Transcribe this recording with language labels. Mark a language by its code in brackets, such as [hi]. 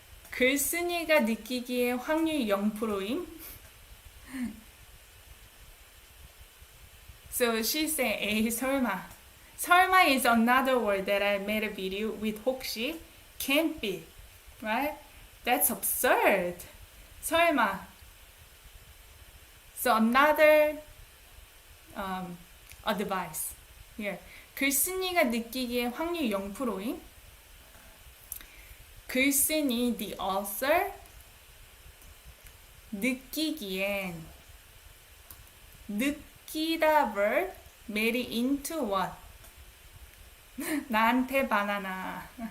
[ko] 글쓰니가 느끼기엔 확률 0%임. [en] So she said, [ko] 에이 설마. [en] 설마 is another word that I made a video with 혹시. Can't be, right? That's absurd. 설마. So another advice here. [ko] 글쓰니가 느끼기엔 확률 0%임. [en] 글쓰니 the author 느끼기엔 느끼다 verb made it into what? [ko] 나한테 banana.